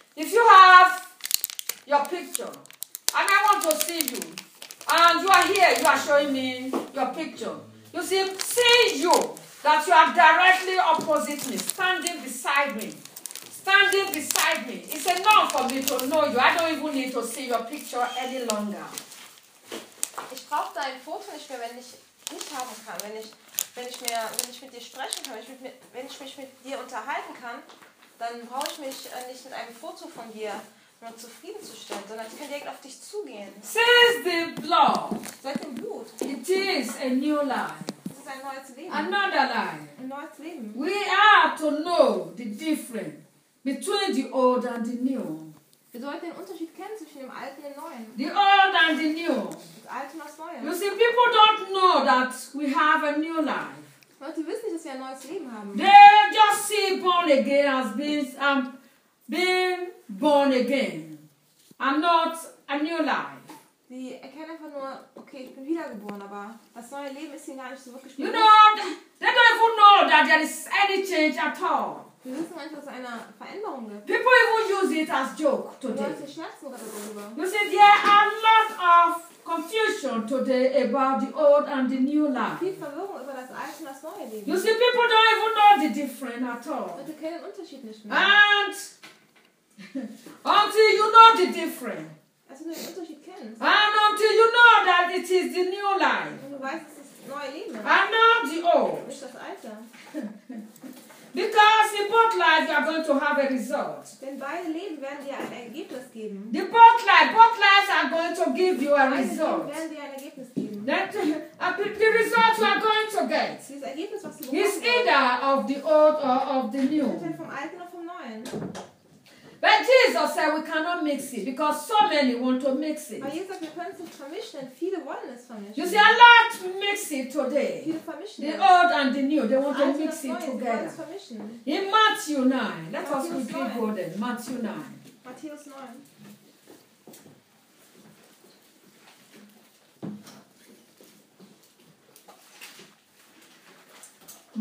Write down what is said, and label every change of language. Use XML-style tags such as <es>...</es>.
<en>if you have your picture, and I want to see you, and you are here, you are showing me your picture. You see you, that you are directly opposite me, standing beside me. Standing beside me, it's enough for me to know you. I don't even need to see your picture any longer.</en> <de>Ich brauche dein Foto nicht mehr, wenn ich dich haben kann, wenn ich mit dir sprechen kann, wenn ich mich mit dir unterhalten kann, dann brauche ich mich nicht mit einem Foto von dir nur zufriedenzustellen, sondern ich kann direkt auf dich zugehen.</de> <en>Since the blood,</en> <de>seit dem Blut,</de> <en>it is a new life.</en> <de>Ein neues Leben.</de> <en>Another life. We are to know the difference between the old and the new.</en> <de>Wir sollten den Unterschied kennen zwischen dem Alten und Neuen.</de> <en>The old and the new.</en> <de>Das Alte und das Neue.</de> <en>You see, people don't know that we have a new life.</en> <de>Leute wissen nicht, dass wir ein neues Leben haben.</de> <en>They just see born again as being born again. And not a new life.</en> <de>Sie erkennen einfach nur, okay, ich bin wiedergeboren, aber das neue Leben ist ihnen gar nicht so wirklich bewusst.</de> <en>You know, they don't even know that there is any change at all.</en> <de>Sie wissen gar nicht, dass es eine Veränderung gibt.</de> <en>People even use it as joke today.</en> <de>Leute schmerzen gerade darüber.</de> <en>You see, there are lots of confusion today about the old and the new life.</en> <de>Viel Verwirrung über das alte und das neue Leben.</de> <en>You see, people don't even know the difference at all.</en> <de>Sie kennen den Unterschied nicht mehr.</de> <en>And until you know the difference. And until you know that it is the new life. And not the old. Because in both lives you are going to have a result. The both lives are going to give you a result. The result you are going to get is either of the old or of the new. But Jesus said we cannot mix it because so many want to mix it.</en> <de>Aber Jesus, wir können es nicht vermischen, denn viele wollen es vermischen.</de> <en>You see, a lot mix it today.</en> <de>Viele vermischen</de> <en>the old and the new, they want to mix it together.</en> <de>Sie wollen es vermischen.</de> <en>In Matthew 9, let us quickly go there. Matthew 9.</en> <de>Matthäus 9.</de>